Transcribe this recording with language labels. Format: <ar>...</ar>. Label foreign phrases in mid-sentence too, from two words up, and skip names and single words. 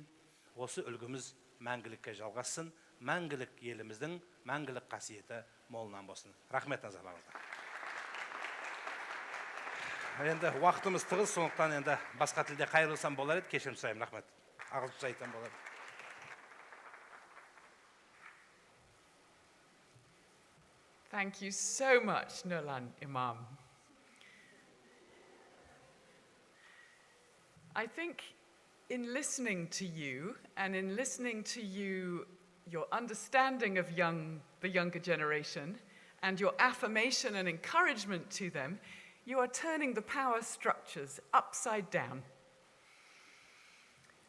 <kk>Осы үлгіміз мәңгілікке жалғассын. Мәңгілік еліміздің мәңгілік қасиеті молынан болсын. Рахмет назарларыңызға. Енді уақытымыз тығыз, сондықтан енді басқа тілде қайырылсам болар еді, кешірім сұраймын. Рахмет. Ағылшынша айтсам болар.</kk> <en>Thank you so much, Nurlan Imam. I think in listening to you and in listening to you, your understanding of the younger generation and your affirmation and encouragement to them, you are turning the power structures upside down.</en>